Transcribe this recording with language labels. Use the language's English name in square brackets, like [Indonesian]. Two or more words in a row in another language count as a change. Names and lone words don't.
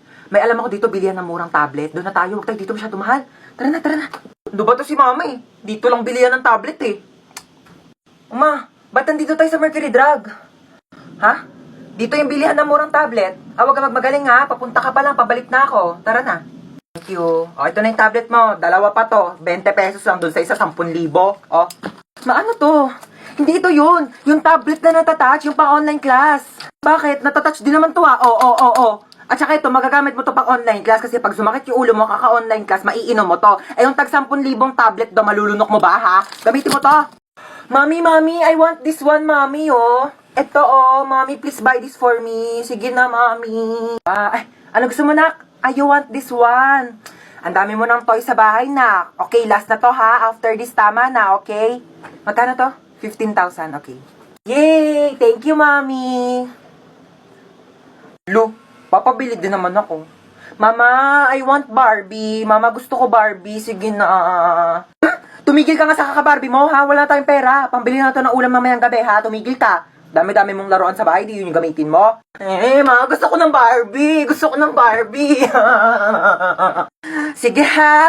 [Filipino] May alam ako dito, bilihan ng murang tablet. Doon na tayo, huwag tayo dito masyado mahal. Tara na. Doon ba to si mama eh? Dito lang bilihan ng tablet eh. Uma, ba't nandito tayo sa Mercury Drug? Ha? Dito yung bilihan ng murang tablet. Huwag ka magmagaling ha, papunta ka pa lang, pabalik na ako. Tara na. [English] Thank you. [Filipino] O, ito na yung tablet mo. Dalawa pa to. 20 pesos lang doon sa isa, 10,000. O. Maano to? Hindi ito yun. Yung tablet na natatouch, yung pang-online class. Bakit? Natatouch din naman to ah. Oo. At saka ito, magagamit mo to pang-online class kasi pag sumakit yung ulo mo, kaka-online class, maiinom mo to. Eh yung tag 10,000 tablet do, malulunok mo ba ha? Gamitin mo to. [English] Mami, I want this one, mami, oh. Ito, oh, mami, please buy this for me. [Filipino] Sige na, mami. Ano gusto mo, [English] nak? You want this one. [Filipino] Ang dami mo ng toy sa bahay, nak. Okay, last na to, ha? [English] After this, [Filipino] tama na, okay? Magkano to? [English] 15,000, okay. Yay! Thank you, mami. [Filipino] Lu, papabili din naman ako. [English] Mama, I want Barbie. Mama, [Filipino] gusto ko [English] Barbie. [Filipino] Sige na. Tumigil ka nga sa kaka-Barbie mo, ha? Wala tayong pera. Pambili na to ng ulam mamayang gabi, ha? Tumigil ka. Dami-dami mong laruan sa bahay, di yun yung gamitin mo? Ma, gusto ko ng Barbie! Gusto ko ng Barbie! Sige ha!